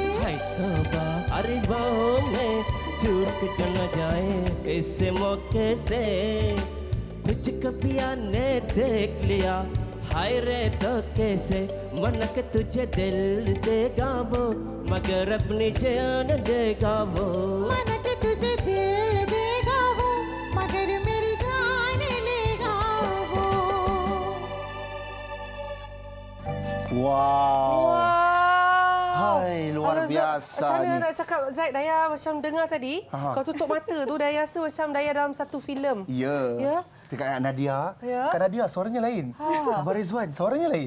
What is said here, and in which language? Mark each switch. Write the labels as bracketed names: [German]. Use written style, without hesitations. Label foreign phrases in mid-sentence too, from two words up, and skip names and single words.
[Hindi] हाय तौबा अरे बाहों में चूक न जाए इस मौके से तुझको पिया ने देख लिया हाय रे धोखे से मन के तुझे दिल देगा वो मगर अपनी जान देगा वो मन के तुझे दिल देगा वो मगर मेरी जान लेगा वो [English] Wow. [Malay] Hai, luar biasa Macam mana ni. nak cakap, Zaid, Daya macam dengar tadi, kau tutup mata tu, Daya rasa macam Daya dalam satu filem. Ya. Ya? Dekat Nadia. Ya. Kan Nadia suaranya lain. Abang Rizwan suaranya lain.